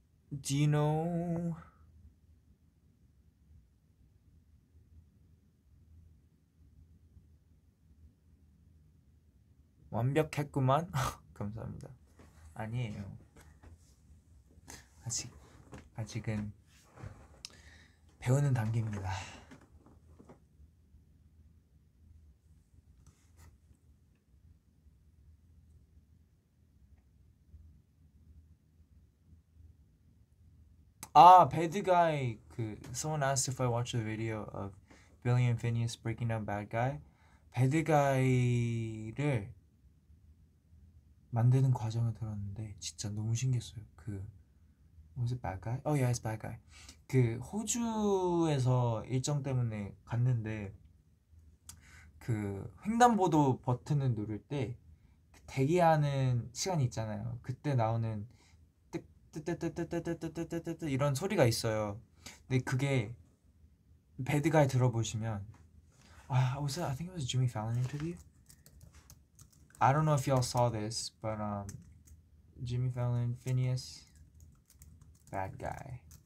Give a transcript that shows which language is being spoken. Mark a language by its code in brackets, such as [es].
[en] Do you know [ko] 완벽했구만. 감사합니다. 아니에요. 아직은 배우는 단계입니다. [en] Bad Guy. Someone asked if I watched the video of Billy and Phineas breaking down Bad Guy. [ko] Bad Guy를 만드는 과정을 들었는데 진짜 너무 신기했어요. [en] Was it Bad Guy? Oh yeah, it's Bad Guy. [ko] 호주에서 일정 때문에 갔는데 횡단보도 버튼을 누를 때 대기하는 시간이 있잖아요. 그때 나오는 뜨뜨뜨뜨뜨뜨뜨뜨뜨 이런 소리가 있어요. 근데 그게 Bad Guy 들어보시면 [en] I think it was a Jimmy Fallon interview. I don't know if y'all saw this, but Jimmy Fallon, Phineas, Bad Guy.